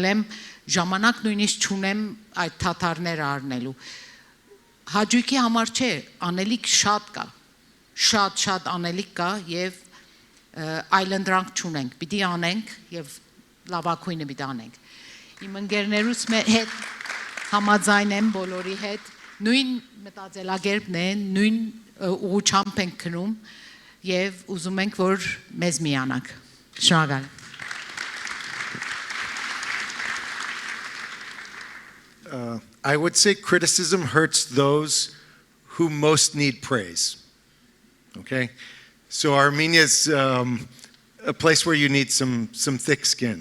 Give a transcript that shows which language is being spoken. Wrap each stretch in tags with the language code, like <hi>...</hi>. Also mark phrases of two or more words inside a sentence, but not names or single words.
<hy>եմ, ժամանակ նույնիսկ չունեմ այդ թաթարները առնելու։ Հաճույքի համար չէ, անելիք շատ կա, շատ անելիք կա եւ այլընտրանք չունենք, պիտի անենք եւ լավագույնը պիտի անենք։ Իմ ընկերներուց հետ համաձայն եմ բոլորի հետ, նույն մտածելակերպն է, նույն ուղղությամբ ենք գնում եւ ուզում ենք որ մեզ միանանք։ Շնորհակալ եմ։</hy> <en>I would say criticism hurts those who most need praise. Okay? So Armenia's a place where you need some thick skin.</en>